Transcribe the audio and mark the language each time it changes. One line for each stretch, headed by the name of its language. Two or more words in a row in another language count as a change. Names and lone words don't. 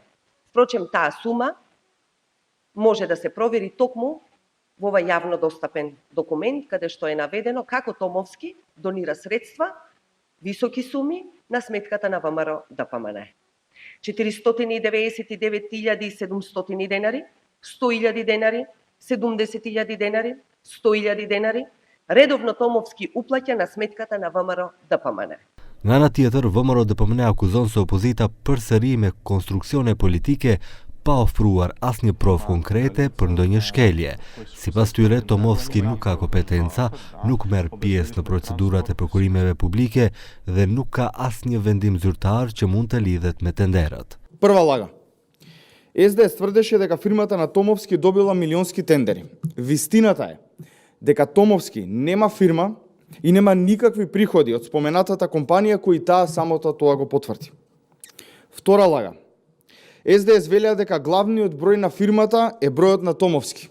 Macedonian: Впрочем, таа сума може да се провери токму во овај јавно достапен документ, каде што е наведено како Томовски донира средства, високи суми, на сметката на ВМРО-ДПМНЕ. 499.700 денари, 100.000 денари, 70.000 денари, 100.000 денари, редовно Томовски уплаќа на сметката на ВМРО-ДПМНЕ.
Albanian: Nga ana tjetër, ВМРО-ДПМНЕ akuzon se opozita përsëri me konstruksione politike pa ofruar asnjë provë konkrete për ndonjë shkelje. Sipas tyre, Tomovski nuk ka kompetenca, nuk merr pjesë në procedurat e prokurimeve publike dhe nuk ka asnjë vendim zyrtar që mund të lidhet me tenderët.
Macedonian: Прва лага. СДС тврдеше дека фирмата на Томовски добила милионски тендери. Вистината е дека Томовски нема фирма и нема никакви приходи од споменатата компанија кои таа самото тоа го потврди. Втора лага. СДС велеа дека главниот број на фирмата е бројот на Томовски.